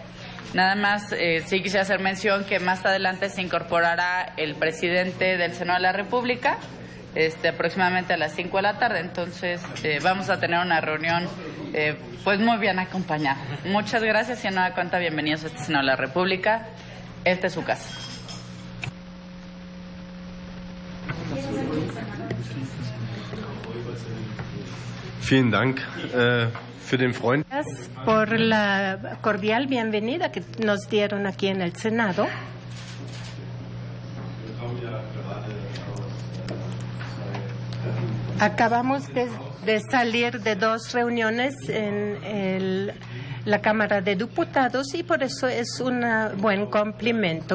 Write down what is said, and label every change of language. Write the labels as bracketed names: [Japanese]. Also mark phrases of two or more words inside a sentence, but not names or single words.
[Spanish] Nada más, sí quisiera hacer mención que más adelante se incorporará el presidente del Senado de la República, aproximadamente a las 5 de la tarde. Entonces, vamos a tener una reunión pues muy bien acompañada. Muchas gracias y en nueva cuenta, bienvenidos a este Senado de la República. Esta es su casa. [German] Vielen Dank für den Freund. [Spanish] Gracias por la cordial bienvenida que nos dieron aquí en el Senado. Acabamos de salir de 2 reuniones en la Cámara de Diputados y por eso es un buen complemento.